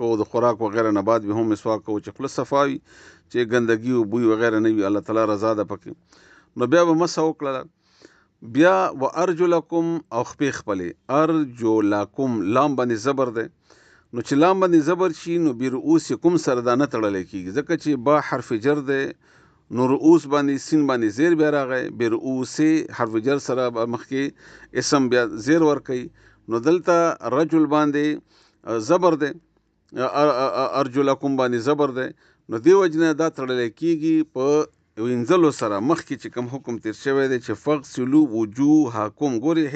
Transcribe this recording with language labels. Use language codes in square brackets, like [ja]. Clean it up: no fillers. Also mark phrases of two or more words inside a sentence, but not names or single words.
[ps] او د خوراک وغیرہ نه بعد به هم مسواک او چې خپل صفاوي چې ګندګي او بوی وغیرہ نه وي الله تعالی رضا ده پکې نو بیا به مسح وکړه بیا [ar] و ارجلکم [ps] او خپې خپلې ارجلکم لام باندې زبر ده نو چې لام باندې زبر شي نو برؤوسکم سره دا نه تړل کېږي ځکه چې با حرف جر ده نو رؤوس باندې سین باندې زیر بیا راغی برؤوس حرف جر سره مخکې اسم بیا زیر ور کوي نو دلته رجل باندې زبر ده ارجلکم باندې زبر ده نو دی وجنه دا تړل کېږي په وینځلو سره مخکې چې کوم حکم تیر شوی دی چې [ar] فغسلوا وجوهکم [ps] ګوري هی